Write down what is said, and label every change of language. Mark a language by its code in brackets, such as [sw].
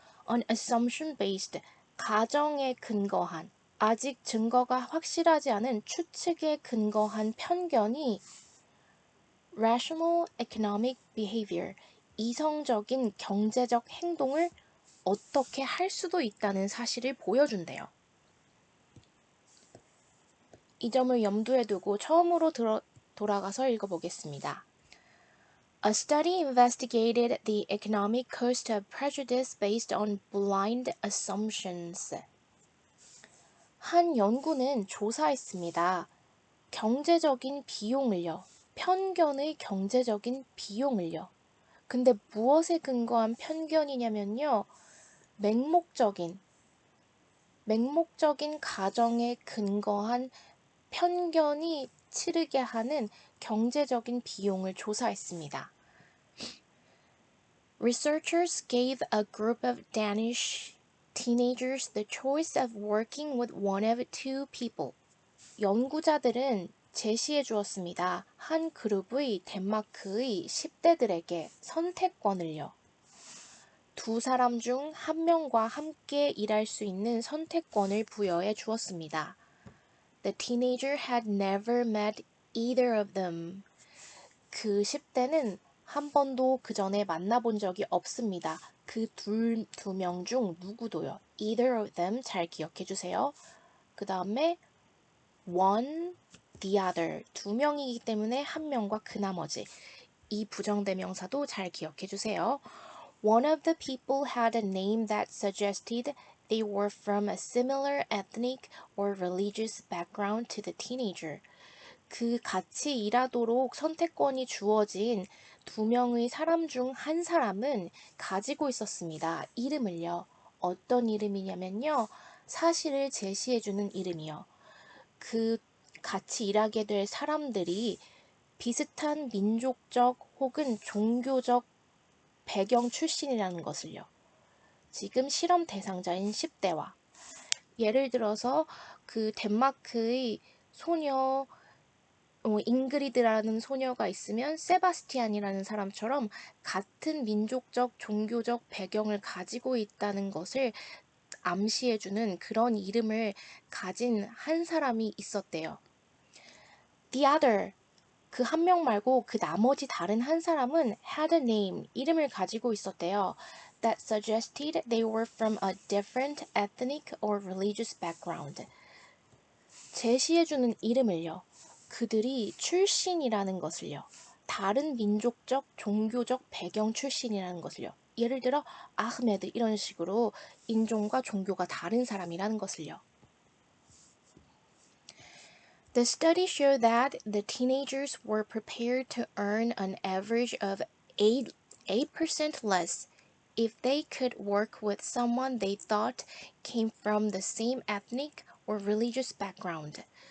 [en] an assumption based, [ko] 가정에 근거한, 아직 증거가 확실하지 않은 추측에 근거한 편견이 [en] rational economic behavior, [ko] 이성적인 경제적 행동을 어떻게 할 수도 있다는 사실을 보여준대요. 이 점을 염두에 두고 처음으로 돌아가서 읽어보겠습니다. [en] A study investigated the economic cost of prejudice based on blind assumptions. [ko] 한 연구는 조사했습니다. 경제적인 비용을요. 편견의 경제적인 비용을요. 근데 무엇에 근거한 편견이냐면요. 맹목적인 가정에 근거한 편견이 치르게 하는 경제적인 비용을 조사했습니다. [en] Researchers gave a group of Danish teenagers the choice of working with one of two people. [ko] 연구자들은 제시해 주었습니다. 한 그룹의 덴마크의 10대들에게 선택권을요. 두 사람 중 한 명과 함께 일할 수 있는 선택권을 부여해 주었습니다. [en] The teenager had never met either of them. [ko] 그 10대는 한 번도 그 전에 만나본 적이 없습니다. 그 두 명 중 누구도요. [en] Either of them [ko] 잘 기억해 주세요. 그 다음에 [en] one, the other. [ko] 두 명이기 때문에 한 명과 그 나머지. 이 부정대명사도 잘 기억해 주세요. [en] One of the people had a name that suggested they were from a similar ethnic or religious background to the teenager. [ko] 그 같이 일하도록 선택권이 주어진 두 명의 사람 중 한 사람은 가지고 있었습니다. 이름을요. 어떤 이름이냐면요. 사실을 제시해주는 이름이요. 그 같이 일하게 될 사람들이 비슷한 민족적 혹은 종교적 배경 출신이라는 것을요. 지금 실험 대상자인 10대와 예를 들어서 그 덴마크의 소녀 잉그리드라는 소녀가 있으면 세바스티안이라는 사람처럼 같은 민족적 종교적 배경을 가지고 있다는 것을 암시해주는 그런 이름을 가진 한 사람이 있었대요. [en] The other, [ko] 그 한 명 말고 그 나머지 다른 한 사람은 [en] had a name, [ko] 이름을 가지고 있었대요. [en] That suggested they were from a different ethnic or religious background. [ko] 제시해주는 이름을요. 그들이 출신이라는 것을요. 다른 민족적, 종교적 배경 출신이라는 것을요. 예를 들어 아흐메드 이런 식으로 인종과 종교가 다른 사람이라는 것을요. [en] The study showed that the teenagers were prepared to earn an average of 8% less if they could work with someone they thought came from the same ethnic or religious background.